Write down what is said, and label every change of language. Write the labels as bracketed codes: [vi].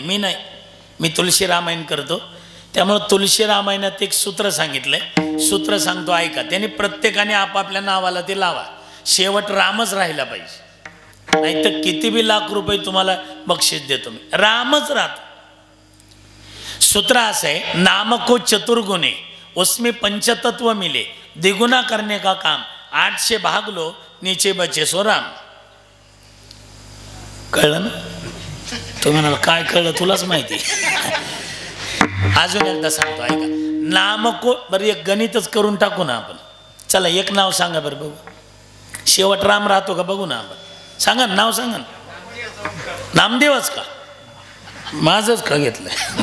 [mr] मी नाही, मी तुलसी रामायण करतो, त्यामुळे तुलसी रामायणात एक सूत्र सांगितलंय. सूत्र सांगतो ऐका. त्याने प्रत्येकाने आपापल्या नावाला ते लावा, शेवट रामच राहिला पाहिजे. नाही तर किती बी लाख रुपये तुम्हाला बक्षीस देतो मी, रामच राहतो. सूत्र असं आहे, [hi] नाम को चतुर्गुणे उसमें पंचतत्व मिले, द्विगुना करने का काम 8 से भाग लो, नीचे बचे सो राम. [mr] कळलं ना? तो म्हणाला काय कळलं तुलाच माहिती. अजून एकदा सांगतो ऐका. नाम को, बरं एक गणितच करून टाकू ना आपण. चला एक नाव सांगा बरं बघू, शेवट राम राहतो का बघू ना आपण. सांगा ना, नाव सांगा ना. नामदेवच का? माझंच का घेतलंय?